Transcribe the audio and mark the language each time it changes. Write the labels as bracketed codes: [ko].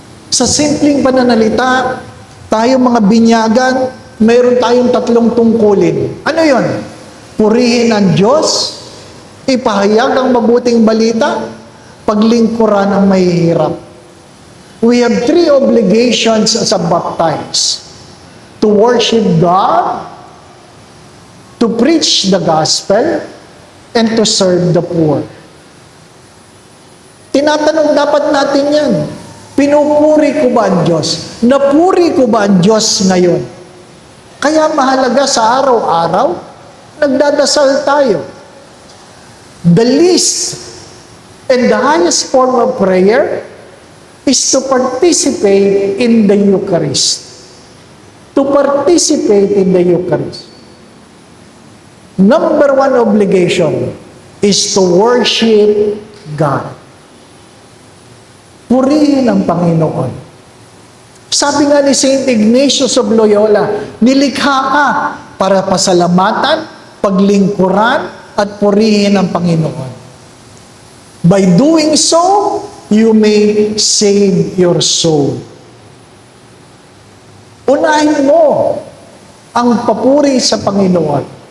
[tl] Sa simpleng pananalita, tayo mga binyagan, mayroon tayong 3 tungkulin. Ano yon? Purihin ang Diyos, ipahayag ang mabuting balita, paglingkuran ang mahihirap. [en] We have 3 obligations as a baptized. To worship God, to preach the gospel, and to serve the poor. [tl] Tinatanong dapat natin yan. Pinupuri ko ba ang Diyos? Napuri ko ba ang Diyos ngayon? Kaya mahalaga sa araw-araw, nagdadasal tayo. [en] The least and the highest form of prayer is to participate in the Eucharist. To participate in the Eucharist. Number 1 obligation is to worship God. [tl] Purihin ang Panginoon. Sabi nga ni Saint Ignatius of Loyola, nilikha ka para pasalamatan, paglingkuran, at purihin ang Panginoon. [en] By doing so, you may save your soul. [tl] Unahin mo ang papuri sa Panginoon.